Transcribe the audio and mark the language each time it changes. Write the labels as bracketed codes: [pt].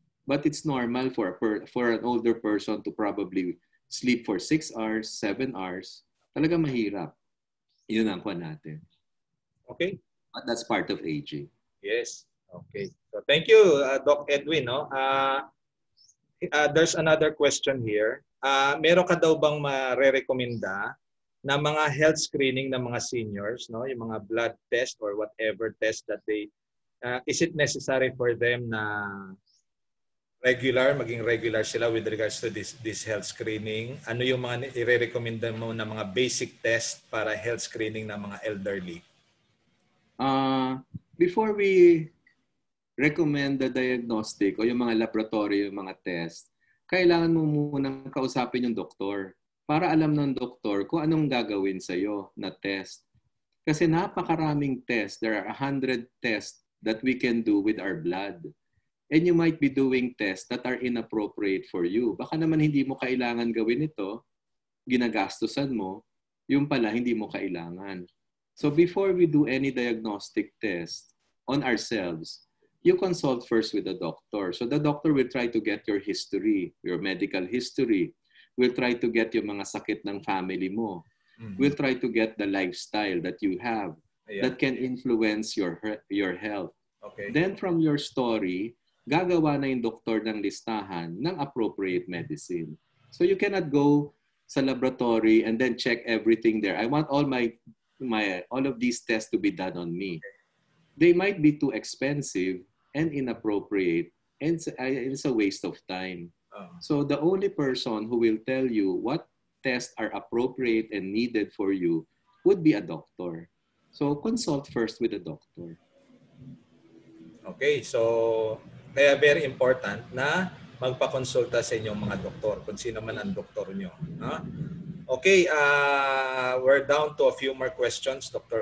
[en] But it's normal for an older person to probably sleep for 6 hours, 7 hours. [tl] Talaga mahirap. Yun ang kuha natin. [en] Okay. But that's part of aging. Yes. Okay. So thank you, Doc Edwin. No? There's another question here. [tl] Meron ka daw bang marerekomenda na mga health screening ng mga seniors, no? [en] Yung mga blood test or whatever test that they, is it necessary for them [tl] na maging regular sila [en] with regards to this health screening? [tl] Ano yung mga i-recommenda mo na mga basic test para health screening ng mga elderly? [en] Before we recommend the diagnostic [tl] o yung mga laboratory, yung mga test, kailangan mo munang kausapin yung doktor para alam ng doktor kung anong gagawin sa'yo na test. Kasi napakaraming test. [en] There are 100 tests that we can do with our blood. And you might be doing tests that are inappropriate for you. [tl] Baka naman hindi mo kailangan gawin ito, ginagastusan mo, yung pala hindi mo kailangan. [en] So before we do any diagnostic test on ourselves, you consult first with the doctor. So the doctor will try to get your history, your medical history. Will try to get [tl] yung mga sakit ng family mo. [en] Will try to get the lifestyle that you have that can influence your health. Okay. Then from your story, [tl] gagawa na yung doktor ng listahan ng appropriate medicine. [en] So you cannot go sa laboratory and then check everything there. I want all of these tests to be done on me. They might be too expensive and inappropriate, and it's a waste of time. So the only person who will tell you what tests are appropriate and needed for you would be a doctor. So consult first with the doctor. [tl] Okay, so kaya [en] very important [tl] na magpakonsulta sa inyong mga doktor, kung sino man ang doktor nyo. No? [en] Okay, we're down to a few more questions, Dr.